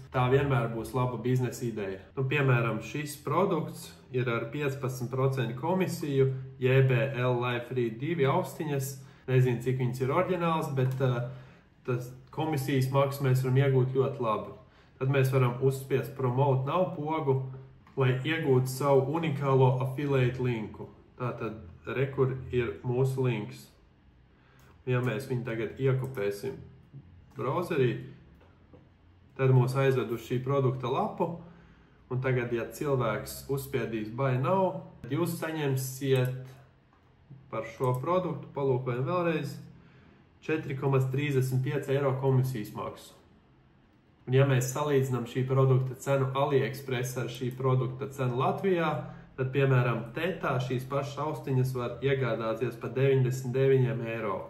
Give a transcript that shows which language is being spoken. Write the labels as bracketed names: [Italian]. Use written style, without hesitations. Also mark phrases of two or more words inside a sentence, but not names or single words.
[Latvian] Tā vienmēr būs laba biznesa ideja. Nu, piemēram, šis produkts ir ar 15% komisiju, JBL Life Read 2 austiņas. Nezinu, cik viņas ir oriģināls, bet tas komisijas maksu mēs varam iegūt ļoti labi. Tad mēs varam uzspiest [English] promote now [Latvian] pogu, lai iegūtu savu unikālo affiliate linku. Tātad rekur ir mūsu links. Ja mēs viņu tagad iekopēsim browserī, tad mūs aizved uz šī produkta lapu. Un tagad, ja cilvēks uzspiedīs [English] buy now, [Latvian] jūs saņemsiet par šo produktu, palūkojam vēlreiz, 4,35 € komisijas maksu. Un ja mēs salīdzinām šī produkta cenu AliExpress ar šī produkta cenu Latvijā, tad, piemēram, Tetā šīs pašas austiņas var iegādāties par 99 €.